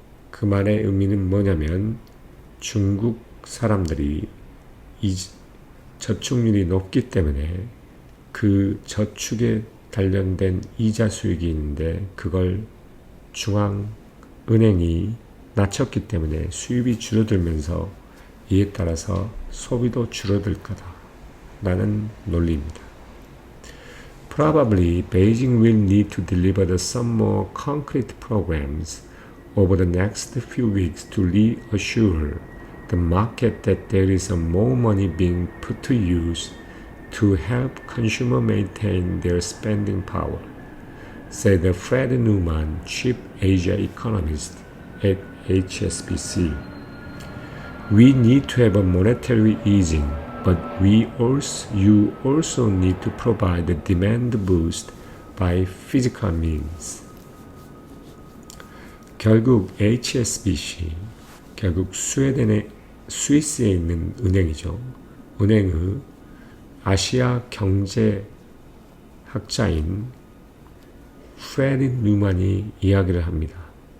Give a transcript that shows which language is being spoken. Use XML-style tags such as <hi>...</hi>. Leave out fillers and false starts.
<ko>그 말의 의미는 뭐냐면 중국 사람들이 저축률이 높기 때문에 그 저축에 관련된 이자 수익이 있는데 그걸 중앙은행이 낮췄기 때문에 수입이 줄어들면서 이에 따라서 소비도 줄어들 거다라는 논리입니다.</ko> <en>Probably Beijing will need to deliver some more concrete programs over the next few weeks to reassure the market that there is more money being put to use to help consumers maintain their spending power, said Fred Newman, chief Asia economist at HSBC. We need to have a monetary easing, but you also need to provide a demand boost by physical means.</en> <ko>결국 HSBC, 결국 스위스에 있는 은행이죠. 은행의 아시아 경제학자인 프레디 뉴만이 이야기를 합니다.</ko>